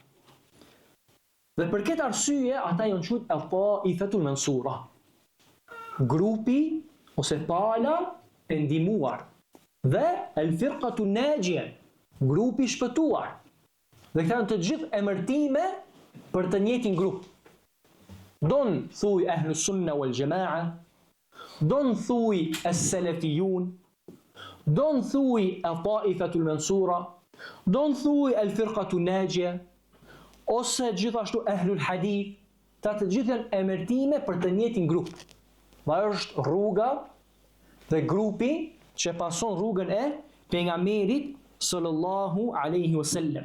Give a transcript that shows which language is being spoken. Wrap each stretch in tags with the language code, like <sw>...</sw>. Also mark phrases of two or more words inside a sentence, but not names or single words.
<sq>Dhe për këtë arsye ata janë quajtur</sq> <ar>al-Ta'ifatul Mansura,</ar> <sq>grupi ose pala e ndihmuar, dhe</sq> <ar>al-Firqatu Najia,</ar> <sq>grupi i shpëtuar. Dhe këta janë të gjithë emërtime për të njëjtin grup. Don thuj</sq> <ar>Ahlus Sunna wal Jamaa,</ar> <sq>don thuj as-Salafiyun, don thuj</sq> <ar>al-Ta'ifatul Mansura,</ar> <sq>don thuj</sq> <ar>al-Firqatu Najia,</ar> <sq>ose gjithashtu</sq> <ar>Ahlul Hadith,</ar> <sq>të gjithë janë emërtime për të njëjtin grup. Dhe është rruga dhe grupi që pason rrugën e pejgamberit</sq> <ar>sallallahu alaihi wasallam.</ar>